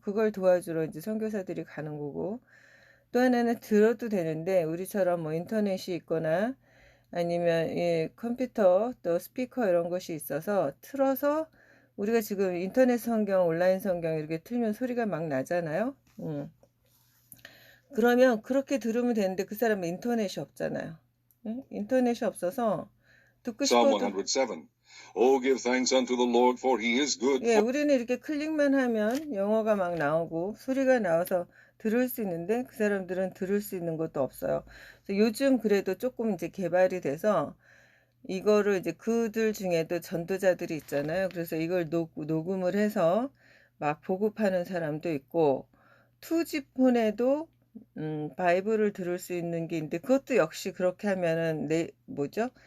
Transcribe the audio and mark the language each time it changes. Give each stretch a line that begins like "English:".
Korean: 그걸 도와주러 이제 선교사들이 가는 거고, 또 하나는 들어도 되는데 우리처럼 뭐 인터넷이 있거나 아니면 이 컴퓨터 또 스피커 이런 것이 있어서 틀어서, 우리가 지금 인터넷 성경, 온라인 성경 이렇게 틀면 소리가 막 나잖아요. 그러면 그렇게 들으면 되는데 그 사람은 인터넷이 없잖아요. 응? 인터넷이 없어서 듣고
English: Psalm
Korean: 싶어도
English: 107. Oh, give thanks unto the Lord, for he is good.
Korean: 예, 우리는 이렇게 클릭만 하면 영어가 막 나오고 소리가 나와서 들을 수 있는데 그 사람들은 들을 수 있는 것도 없어요. 그래서 요즘 그래도 조금 이제 개발이 돼서 이거를 이제 그들 중에도 전도자들이 있잖아요. 그래서 이걸 녹음을 해서 막 보급하는 사람도 있고, 투지폰에도 바이블을 들을 수 있는 게 있는데 그것도 역시 그렇게 하면은 뭐죠?